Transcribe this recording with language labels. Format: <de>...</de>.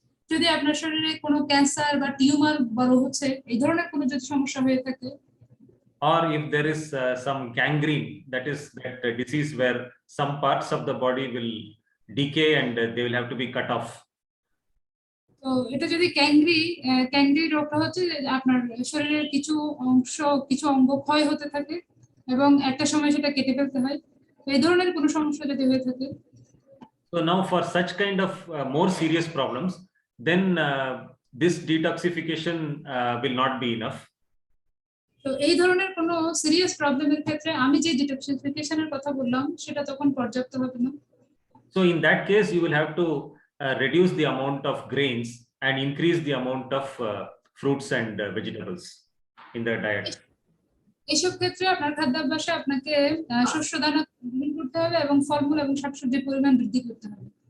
<bn>যদি আপনার শরীরে কোনো ক্যান্সার বা টিউমার বড় হচ্ছে এই ধরনের কোনো যদি সমস্যা হয়ে থাকে,</bn> <en>or if there is some gangrene, that is that disease where some parts of the body will decay and they will have to be cut off.</en> <bn>তো এটা যদি ক্যাংরি রোগটা হচ্ছে যে আপনার শরীরের কিছু অঙ্গ ক্ষয় হতে থাকে এবং একটা সময় সেটা কেটে ফেলতে হয়, তো এই ধরনের কোনো সমস্যা যদি হয়ে থাকে।</bn> <en>So now for such kind of more serious problems, then this detoxification will not be enough.</en> <bn>তো এই ধরনের কোনো</bn> <en>serious প্রবলেমের</en> <bn>ক্ষেত্রে আমি যে ডিটক্সিফিকেশনের কথা বললাম সেটা তখন পর্যাপ্ত হবে না।</bn> <en>So in that case, you will have to reduce the amount of grains and increase the amount of fruits and vegetables in the diet.</en> <bn>এইসব ক্ষেত্রে আপনার খাদ্যাভ্যাসে আপনাকে শস্য দানা গ্রহণ করতে হবে এবং ফলমূল এবং শাকসবজির পরিমাণ বৃদ্ধি করতে হবে।</bn>